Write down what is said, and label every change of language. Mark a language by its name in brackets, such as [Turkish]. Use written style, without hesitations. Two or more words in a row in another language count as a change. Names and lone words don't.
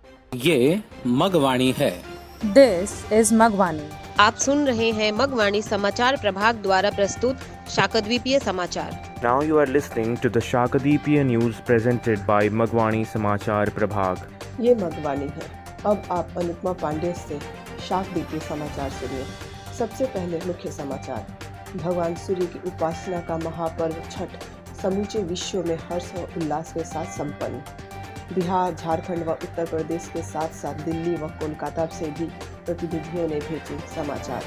[Hindi] ये मगवाणी है। [English] This is Magwani. [Hindi] आप सुन रहे हैं मगवाणी समाचार प्रभाग द्वारा प्रस्तुत शाकद्वीपीय समाचार। [English] Now you are listening to the Shakadipia news presented by Magwani Samachar Prabhag. [Hindi] ये मगवानी है। अब आप अनुपमा पांडे से शाकद्वीपीय समाचार सुनिए। सबसे पहले मुख्य समाचार। भगवान सूर्य की उपासना का महापर्व छठ समूचे विश्व में हर्ष और उल्लास के साथ संपन्न। बिहार, झारखंड व उत्तर प्रदेश के साथ साथ दिल्ली व कोलकाता से भी प्रतिनिधियों ने भेजे समाचार।